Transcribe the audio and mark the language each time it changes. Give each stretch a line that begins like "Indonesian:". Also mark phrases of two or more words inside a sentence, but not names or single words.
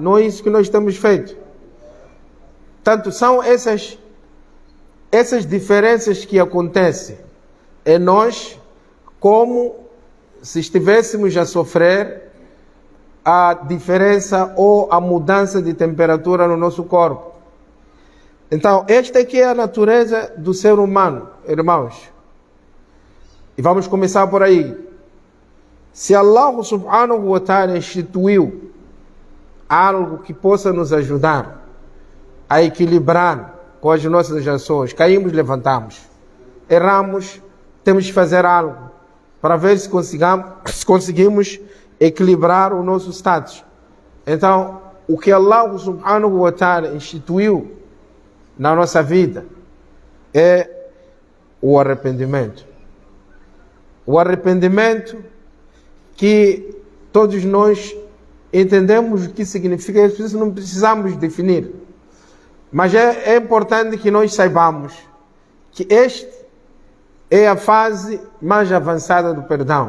Portuguese: Não é isso que nós temos feito. Tanto são essas diferenças que acontecem em nós, como se estivéssemos a sofrer a diferença ou a mudança de temperatura no nosso corpo. Então, esta aqui é a natureza do ser humano, irmãos. E vamos começar por aí. Se
Arabic: الله سبحانه وتعالى
Portuguese: instituiu algo que possa nos ajudar a equilibrar com as nossas ações, caímos, levantamos, erramos, temos que fazer algo para ver se conseguimos equilibrar o nosso status. Então, o que
Arabic: الله سبحانه وتعالى
Portuguese: instituiu na nossa vida é o arrependimento. O arrependimento que todos nós entendemos o que significa, isso não precisamos definir. Mas é importante que nós saibamos que esta é a fase mais avançada do perdão.